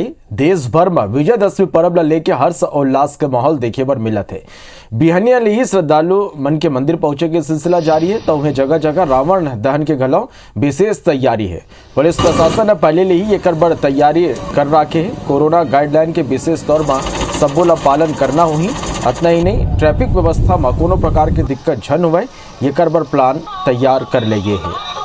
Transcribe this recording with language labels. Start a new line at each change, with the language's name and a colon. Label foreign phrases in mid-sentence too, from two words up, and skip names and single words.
Chhattisgarhi: देश भर में विजयदशमी पर्व ला लेके हर्ष और उल्लास के माहौल देखे बर मिला थे। बिहनिया ले ही श्रद्धालु मन के मंदिर पहुंचे के सिलसिला जारी है, तो उन्हें जगह जगह रावण दहन के घलों विशेष तैयारी है। पुलिस प्रशासन ने पहले ले ही एक बड़ तैयारी कर रखे है। कोरोना गाइडलाइन के विशेष तौर पर सबो ला पालन करना हुई। इतना ही नहीं, ट्रैफिक व्यवस्था में कोनो प्रकार की दिक्कत झन हुए एक बड़ प्लान तैयार कर ले गए है।